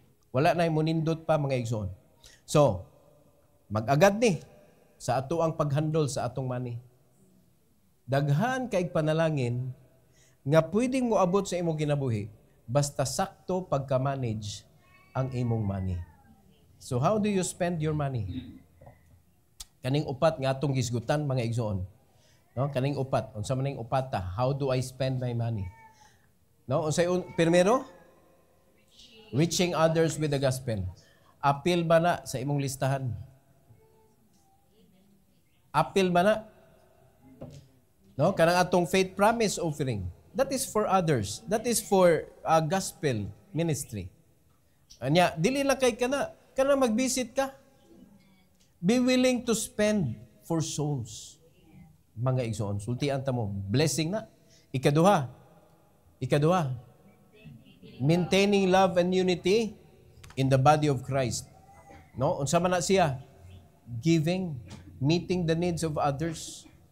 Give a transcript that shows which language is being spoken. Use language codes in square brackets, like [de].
[ceb] Wala na munindot pa mga igsoon. So, mag-agad ni sa ato ang paghandol sa atong money. Daghan kay panalangin nga pwedeng moabot sa imong kinabuhi basta sakto pagka-manage ang imong money. [en] So how do you spend your money? [ceb] Kaning upat nga atong gisgutan mga igsoon. No, kaning upat, unsa man ning upata? [en] How do I spend my money? [ceb] No, unsay primero? [en] Reaching others with the gospel. [ceb] Apil ba na sa imong listahan? Apil ba na? No, kanang atong faith promise offering. [en] That is for others. That is for gospel ministry. [ceb] Anya, dili lang kay kana mag-visit ka. [en] Be willing to spend for souls. [ceb] Mga igsoon, sultian ta mo, blessing na. Ikaduha. [en] Maintaining love and unity in the body of Christ. [ceb] No, unsa man na siya? [en] Giving, meeting the needs of others.